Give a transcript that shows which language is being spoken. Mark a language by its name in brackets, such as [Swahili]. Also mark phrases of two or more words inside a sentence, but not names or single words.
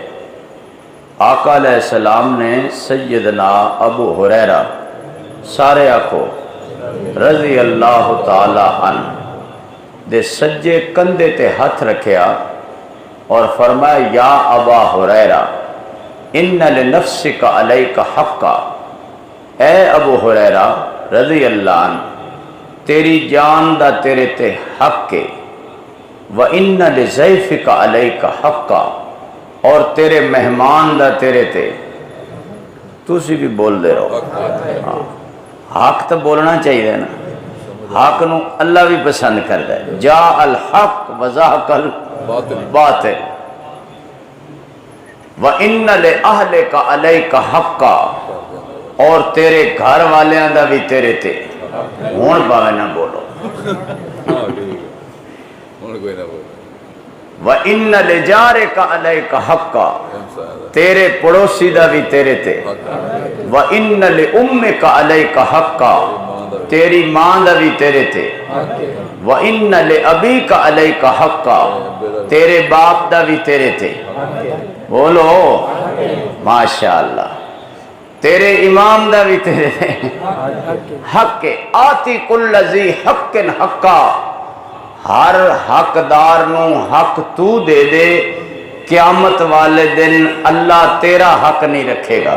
[Punjabi] آقا [Arabic] علیہ السلام [Punjabi] نے سیدنا ابو ہریرہ، سارے آکھو [Arabic] رضی اللہ تعالی عنہ، [Punjabi] دے سجے کندھے تے ہاتھ رکھیا اور فرمایا یا [Arabic] ابا ہریرہ ان لنفسک علیک حقا، اے ابو ہریرہ رضی اللہ عنہ، [Punjabi] تیری جان دا تیرے تے حق کے، [Arabic] وَإِنَّ لِضَيْفِكَ عَلَيْكَ حَقًّا، [Punjabi] اور تیرے مہمان دا تیرے تے، تُسی بھی بول دے رہو، حق تو بولنا چاہیے نا، حق نو اللہ بھی پسند کر دے، [Arabic] جاء الحق وزہق الباطل، وَإِنَّ لِأَهْلِكَ عَلَيْكَ حَقًّا، [Punjabi] اور تیرے گھر والیاں دا بھی تیرے تے، ہون پاوے نہ بولو، [Arabic] وَإِنَّ لِجَارِكَ عَلَيْكَ حَقًّا، [Punjabi] تیرے پڑوسی دا بھی تیرے تے، [Arabic] وَإِنَّ لِأُمِّكَ عَلَيْكَ حَقًّا، [Punjabi] تیری ماں دا بھی تیرے تے، [Arabic] وَإِنَّ لِأَبِيكَ عَلَيْكَ حَقًّا، [Punjabi] تیرے باپ دا بھی تیرے تے، بولو ماشاءاللہ، تیرے امام دا بھی تیرے حق آتی [Arabic] کل ذی حق حقا، [Punjabi] ہر حقدار نو حق تو دے دے، [Urdu] قیامت والے دن اللہ تیرا حق نہیں رکھے گا۔